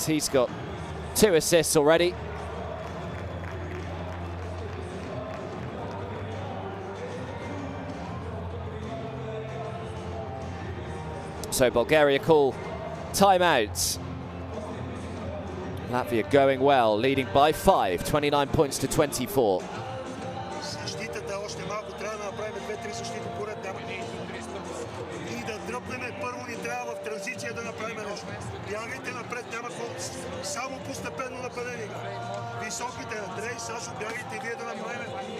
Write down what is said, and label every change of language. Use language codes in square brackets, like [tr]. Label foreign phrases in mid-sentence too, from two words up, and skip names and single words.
[en] He's got 2 assists already. So Bulgaria call timeout. Latvia going well, leading by 5, 29 points to 24. [bg] Бягайте напред, няма само постепенно нападение. Високите Андрей, Сашо, бягайте вие да направим.